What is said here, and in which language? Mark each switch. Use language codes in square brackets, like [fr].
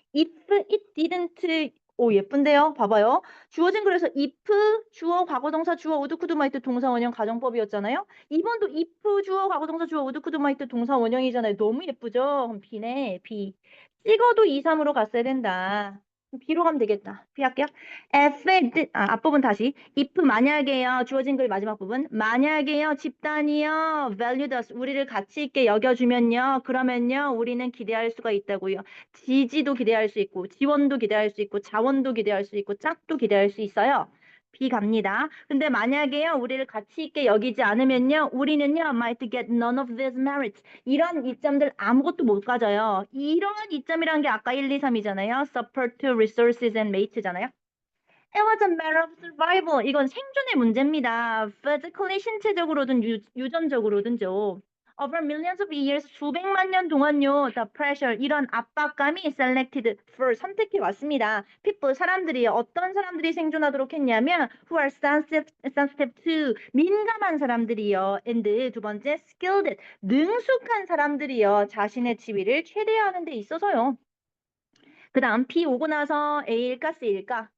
[en] If it didn't [ko] 오 예쁜데요. 봐봐요. 주어진 글에서 if 주어 과거동사 주어 우드쿠드마이트 동사 원형 가정법이었잖아요. 이번도 if 주어 과거동사 주어 우드쿠드마이트 동사 원형이잖아요. 너무 예쁘죠? 그럼 B네. B. 찍어도 2, 3으로 갔어야 된다. B로 가면 되겠다. B 할게요. 앞부분 다시. if 만약에요. 주어진 글 마지막 부분. 만약에요. 집단이요. [en] valued us. [ko] 우리를 가치 있게 여겨주면요. 그러면요. 우리는 기대할 수가 있다고요. 지지도 기대할 수 있고, 지원도 기대할 수 있고, 자원도 기대할 수 있고, 짝도 기대할 수 있어요. B 갑니다. 근데 만약에요. 우리를 가치 있게 여기지 않으면요. 우리는요. [en] might get none of these merits. [ko] 이런 이점들 아무것도 못 가져요. 이런 이점이란 게 아까 1, 2, 3이잖아요. [en] support to resources and mate잖아요. It was a matter of survival. [ko] 이건 생존의 문제입니다. Physically, 신체적으로든 유전적으로든죠. [en] Over millions of years, [ko] 수백만 년 동안요. [en] The pressure, [ko] 이런 압박감이 [en] selected for, [ko] 선택해 왔습니다. People, 사람들이요. 어떤 사람들이 생존하도록 했냐면 [en] who are sensitive to, [ko] 민감한 사람들이요. And 두 번째, skilled, 능숙한 사람들이요. 자신의 지위를 최대화하는 데 있어서요. 그 다음 P 오고 나서 A일까 C일까?